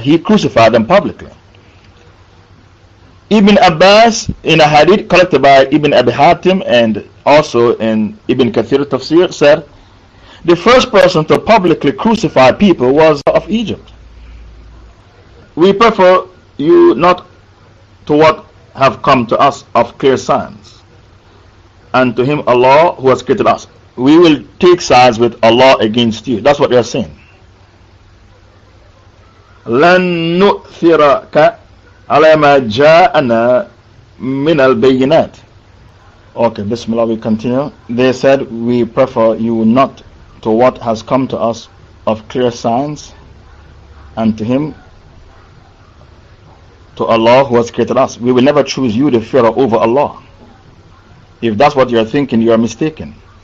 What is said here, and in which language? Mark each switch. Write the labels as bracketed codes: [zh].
[en] He crucified them publicly. Ibn Abbas, in a hadith collected by Ibn Abi Hatim and also in Ibn Kathir Tafsir, said the first person to publicly crucify people was of Egypt. We prefer you not to what have come to us of clear signs, and to him Allah who has created us. We will take sides with Allah against you. That's what they are saying. [ar] لن نؤثرك على ما جاءنا من البينات. [en] Okay, Bismillah, we continue. They said, we prefer you not to what has come to us of clear signs, and to him, to Allah who has created us. We will never choose you, the Pharaoh, over Allah. If that's what you are thinking, you are mistaken.